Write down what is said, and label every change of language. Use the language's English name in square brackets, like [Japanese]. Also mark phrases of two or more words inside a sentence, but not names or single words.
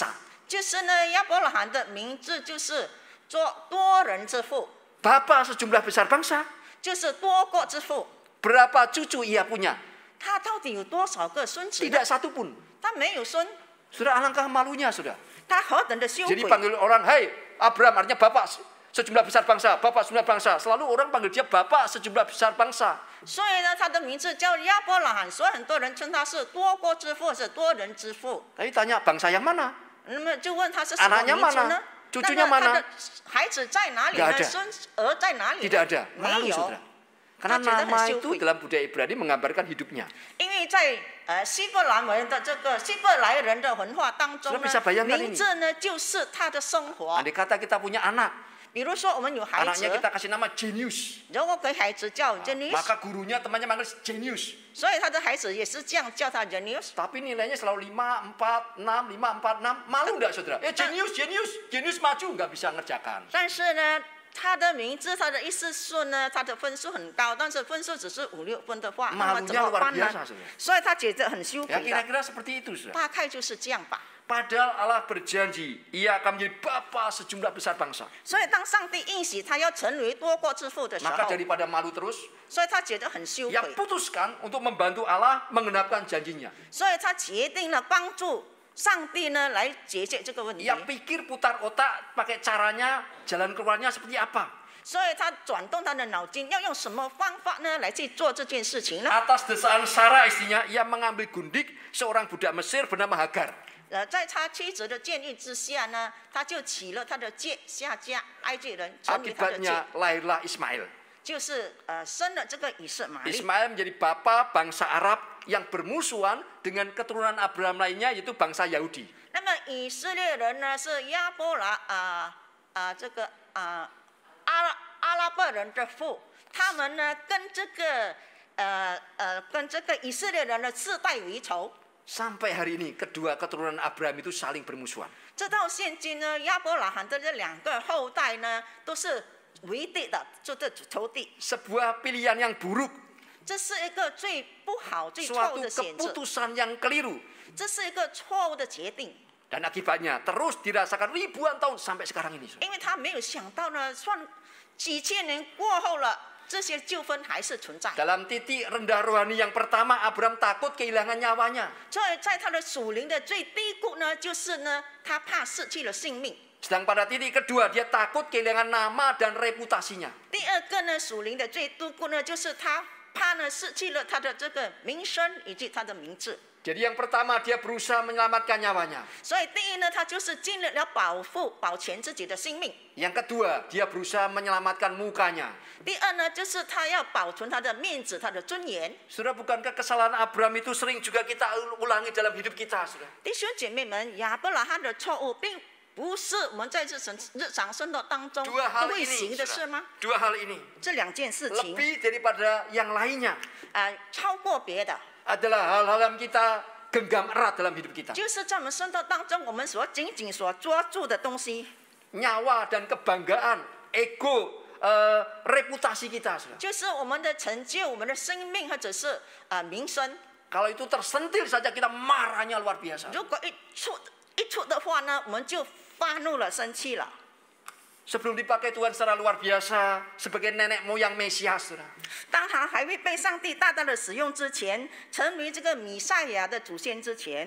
[Chinese] 就是呢，亚伯拉罕的名字就是做多人之父， [Indonesian] Bapa sejumlah besar bangsa. [Chinese] 就是多国之父。 [Indonesian] Berapa cucu ia punya? [Chinese] 他到底有多少个孙子呢？ [Indonesian] Tidak satu pun. [Chinese] 他没有孙， [Indonesian] Sudah alangkah malunya, sudah. [Chinese] 他何等的羞 [Indonesian] Jadi [Chinese] 愧！ [Indonesian] panggil orang, "Hai Abraham," artinya bapak sejumlah besar bangsa, bapak sejumlah bangsa. Selalu orang panggil dia bapak sejumlah besar bangsa. [Chinese] 所以呢，他的名字叫亚伯拉罕，所以很多人称他是多国之父，是多人之父。 [Indonesian] Tapi tanya bangsa yang mana? [Chinese] 那么就问他是什么 [Indonesian] Anaknya [Chinese] 民族呢 [Indonesian] mana？ cucunya [Chinese] 那么他 [Indonesian] mana？ [Chinese] 的孩子在哪里 [Indonesian] Nggak [Chinese] 呢？ [Indonesian] ada [Chinese] 孙儿在哪里呢？ [Indonesian] Tidak ada. [Chinese] 没 [Indonesian] Malu, [Chinese] 有 [Indonesian] saudara. Karena Dia nama sudah itu syukur. dalam budaya Ibrani menggambarkan hidupnya. [Chinese] 因为在希伯来文的这个希伯来人的文化当中 [Indonesian] Sudah bisa [Chinese] 呢， [Indonesian] bayangkan [Chinese] 名字呢就是他的生活。 [Indonesian] Andai kata kita punya anak, [Chinese] 比如说我们有孩子 [Indonesian] anaknya，kita kasih nama Genius. [Chinese] 如果给孩子叫 Genius， [Indonesian] Maka gurunya temannya manggil Genius. [Chinese] 所以他的孩子也是这样叫他 Genius。 [Indonesian] Tapi nilainya selalu 5, 4, 6, 5, 4, 6. Malu enggak, saudara? Genius maju nggak bisa ngerjakan. [Chinese] 但是呢，他的名字，他的意思是呢，他的分数很高，但是分数只是5、6分的话，那么怎么办 [Indonesian] Malunya luar [Chinese] 呢 [Indonesian] biasa,？saudara. [Chinese] 所以他觉得很羞 [Indonesian] Ya [Chinese] 愧的， [Indonesian] kira-kira seperti itu, saudara. [Chinese] 大概就是这样吧。 [Indonesian] Padahal Allah berjanji, ia akan menjadi bapa sejumlah besar bangsa. [Chinese] 所以当上帝应许他要成为多国之父的时 [Indonesian] Maka [Chinese] 候， [Indonesian] daripada malu terus, [Chinese] 所以他觉得很羞 [Indonesian] ia [Chinese] 愧， [Indonesian] putuskan untuk membantu Allah menggenapkan janjinya. [Chinese] 所以他决定了帮助上帝呢来解决这个问题 [Indonesian] Ia。pikir putar otak pakai caranya, jalan keluarnya seperti apa. [Chinese] 所以他转动他的脑筋，要用什么方法呢来去做这件事情呢？ [Indonesian] Atas desaan Sarah istrinya, ia mengambil gundik seorang budak Mesir bernama Hagar. [Chinese] 在他妻子的建议之下呢，他就起了他的妾下嫁埃及人，成为他的妾， [Indonesian] Akibatnya lahirlah Ismail. [Chinese] 就是生了这个以色玛利。 [Indonesian] Ismail menjadi bapa bangsa Arab yang bermusuhan dengan keturunan Abraham lainnya, yaitu bangsa Yahudi. [Chinese] 那么以色列人呢是亚伯拉阿拉伯人的父，他们呢跟这个以色列人的世代为仇。 [Indonesian] Sampai hari ini kedua keturunan Abraham itu saling bermusuhan. [Chinese] 直到现今呢，亚伯拉罕的这两个后代呢都是为敌的，就是仇敌。 [Indonesian] Sebuah pilihan yang buruk, [Chinese] 这是一个最不好、最错 [Indonesian] suatu [Chinese] 误的选择， [Indonesian] keputusan yang keliru. [Chinese] 这是一个错误的决定， [Indonesian] Dan akibatnya terus dirasakan ribuan tahun sampai sekarang ini. [Chinese] 因为他没有想到呢，算几千年过后了，这些纠纷还是存在。 [Indonesian] Dalam titik rendah rohani yang pertama, Abraham takut kehilangan nyawanya. [Chinese] 所以在他的属灵的最低谷呢，就是呢，他怕失去了性命。 [Indonesian] Sedang pada titik kedua, dia takut kehilangan nama dan reputasinya. [Chinese] 第二个呢，属灵的最低谷呢，就是他怕呢失去了他的这个名声以及他的名字。 [Indonesian] Jadi yang pertama, dia berusaha menyelamatkan nyawanya. [Chinese] 所以第一呢，他就是尽力了保全自己的性命。 [Indonesian] Yang kedua, dia berusaha menyelamatkan mukanya. [Chinese] 第二呢，就是他要保存他的面子、他的尊严。 [Indonesian] Saudara, bukankah kesalahan Abraham itu sering juga kita ulangi dalam hidup kita, saudara? [Chinese] 弟兄姐妹们，亚伯拉罕的错误并不是我们在日常生活当中 [Indonesian] Dua hal [Chinese] 都会 [Indonesian] ini, [Chinese] 行的事吗？ [Indonesian] dua hal ini [Chinese] 这两件事情 [Indonesian] lebih daripada yang lainnya [Chinese] 超过别的， [Indonesian] adalah hal-hal yang kita genggam erat dalam hidup kita. [Chinese] 就是在我们生活当中，我们所紧紧所抓住的东西， [Indonesian] Nyawa dan kebanggaan, ego, reputasi kita. Saudara. [Chinese] 就是我们的成就、我们的生命或者是名声。 [Indonesian] Kalau itu tersentil saja kita marahnya luar biasa. [Chinese] 如果一出的话呢，我们就发怒了、生气了。 [Indonesian] Sebelum dipakai Tuhan secara luar biasa sebagai nenek moyang Mesias. Saudara. [Chinese] 当他还未被上帝大大的使用之前，成为这个弥赛亚的祖先之前，